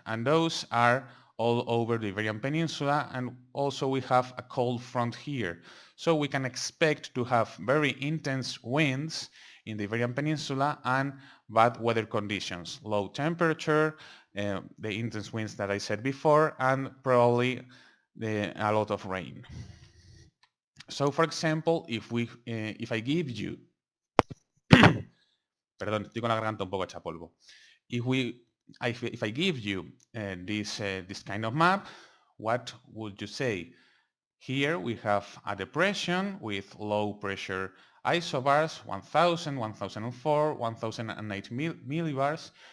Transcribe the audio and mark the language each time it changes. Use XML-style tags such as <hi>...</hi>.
<en>And those are all over the Iberian Peninsula, and also we have a cold front here. So we can expect to have very intense winds in the Iberian Peninsula and bad weather conditions, low temperature, the intense winds that I said before, and probably a lot of rain. So for example, if I give you,</en> <es>perdón, estoy con la garganta un poco hecha polvo.</es> <en>If I give you this kind of map, what would you say? Here we have a depression with low pressure isobars, 1000, 1004, 1008 millibars,</en>